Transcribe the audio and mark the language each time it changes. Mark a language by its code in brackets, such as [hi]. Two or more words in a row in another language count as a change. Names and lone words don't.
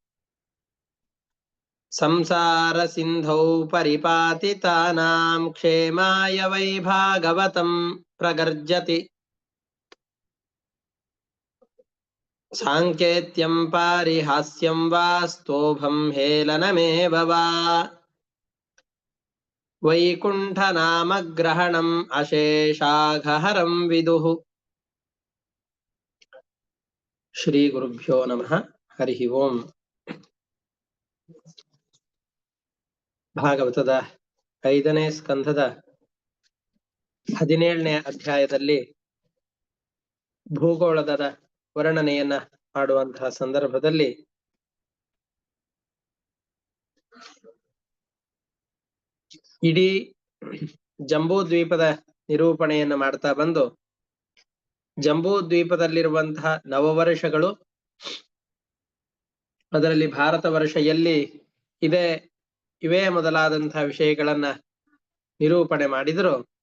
[sa] संसारसिन्धौ परिपातितानां क्षेमाय वै भागवतं प्रगर्जति साङ्केत्यं पारिहास्यं वा स्तोभं हेलनमेव वा वैकुण्ठनामग्रहणम् अशेषाघहरं विदुः श्रीगुरुभ्यो नमः हरिः ओम् [kn] ಭಾಗವತದ 5ನೇ ಸ್ಕಂಧದ 17ನೇ ಅಧ್ಯಾಯದಲ್ಲಿ ಭೂಗೋಳದ ವರ್ಣನೆಯನ್ನ ಮಾಡುವಂತಹ ಸಂದರ್ಭದಲ್ಲಿ ಇಡೀ ಜಂಬೂ ದ್ವೀಪದ ನಿರೂಪಣೆಯನ್ನು ಮಾಡ್ತಾ ಬಂದು ಜಂಬೂ ದ್ವೀಪದಲ್ಲಿರುವಂತಹ ನವವರ್ಷಗಳು ಅದರಲ್ಲಿ ಭಾರತ ವರ್ಷ ಎಲ್ಲಿ ಇದೆ ಇವೇ ಮೊದಲಾದಂತಹ ವಿಷಯಗಳನ್ನ ನಿರೂಪಣೆ ಮಾಡಿದರು.